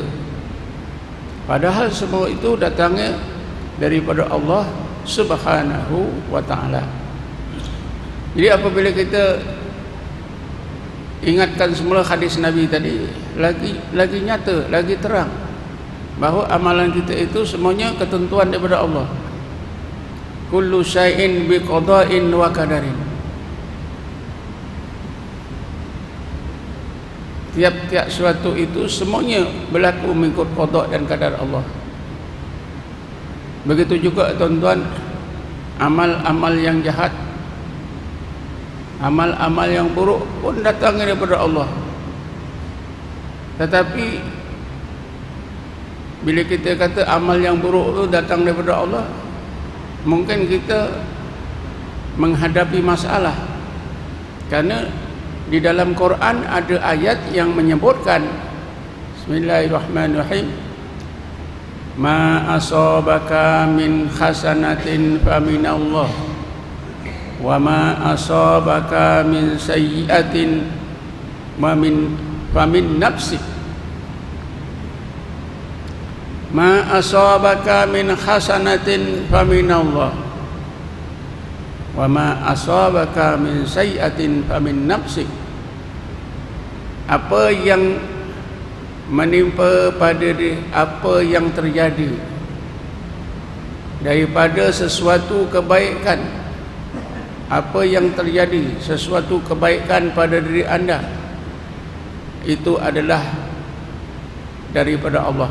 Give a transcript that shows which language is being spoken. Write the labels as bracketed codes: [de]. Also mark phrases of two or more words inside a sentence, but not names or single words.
[ms] Padahal semua itu datangnya daripada Allah Subhanahu wa ta'ala. Jadi apabila kita ingatkan semula hadis Nabi tadi, lagi nyata, lagi terang bahawa amalan kita itu semuanya ketentuan daripada Allah. [ar] كل شيء بقضاء وقدر. [ms] Tiap-tiap sesuatu itu semuanya berlaku mengikut qada' dan qadar Allah. Begitu juga tuan-tuan, amal-amal yang jahat, amal-amal yang buruk pun datang daripada Allah. Tetapi bila kita kata amal yang buruk itu datang daripada Allah, mungkin kita menghadapi masalah, kerana di dalam Quran ada ayat yang menyebutkan, [ar] بسم الله الرحمن الرحيم, ما أصابك من حسنة فمن الله وما أصابك من سيئة فمن نفسك. ما أصابك من حسنة فمن الله وما أصابك من سيئة فمن نفسك. [ms] Apa yang menimpa pada apa yang terjadi daripada sesuatu kebaikan, apa yang terjadi sesuatu kebaikan pada diri anda, itu adalah daripada Allah.